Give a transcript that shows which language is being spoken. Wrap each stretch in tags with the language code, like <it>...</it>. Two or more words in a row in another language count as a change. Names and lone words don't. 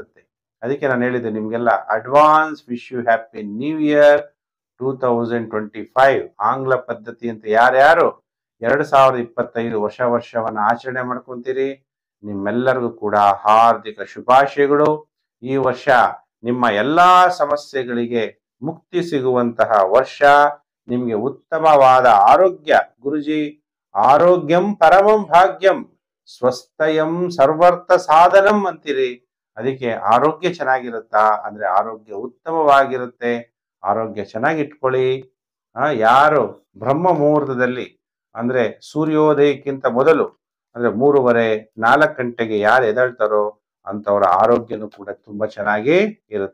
<kn>ಅದಕ್ಕೆ ನಾನು ಹೇಳಿದ್ದೆ ನಿಮ್ಗೆಲ್ಲ</kn> <en>advance wish you happy new year</en> <kn>2025 ಆಂಗ್ಲ ಪದ್ಧತಿ ಅಂತ ಯಾರ್ಯಾರು 2025 ವರ್ಷವನ್ನ ಆಚರಣೆ ಮಾಡ್ಕೊಂತೀರಿ, ನಿಮ್ಮೆಲ್ಲರಿಗೂ ಕೂಡ ಹಾರ್ದಿಕ ಶುಭಾಶಯಗಳು. ಈ ವರ್ಷ ನಿಮ್ಮ ಎಲ್ಲಾ ಸಮಸ್ಯೆಗಳಿಗೆ ಮುಕ್ತಿ ಸಿಗುವಂತಹ ವರ್ಷ. ನಿಮ್ಗೆ ಉತ್ತಮವಾದ ಆರೋಗ್ಯ, ಗುರುಜಿ</kn> <sa>ಆರೋಗ್ಯಂ ಪರಮಂ ಭಾಗ್ಯಂ ಸ್ವಸ್ಥಯಂ ಸರ್ವರ್ಥ ಸಾಧನಂ</sa> <kn>ಅಂತೀರಿ. ಅದಕ್ಕೆ ಆರೋಗ್ಯ ಚೆನ್ನಾಗಿರುತ್ತಾ ಅಂದ್ರೆ ಆರೋಗ್ಯ ಉತ್ತಮವಾಗಿರುತ್ತೆ. ಆರೋಗ್ಯ ಚೆನ್ನಾಗಿಟ್ಕೊಳ್ಳಿ. ಯಾರು ಬ್ರಹ್ಮ ಮುಹೂರ್ತದಲ್ಲಿ ಅಂದ್ರೆ ಸೂರ್ಯೋದಯಕ್ಕಿಂತ ಮೊದಲು ಅಂದ್ರೆ 3:30-4 ಗಂಟೆಗೆ ಯಾರು ಎದ್ದೇಳ್ತಾರೋ ಅಂತವರ ಆರೋಗ್ಯನೂ ಕೂಡ ತುಂಬಾ ಚೆನ್ನಾಗಿ ಇರುತ್ತೆ.</kn>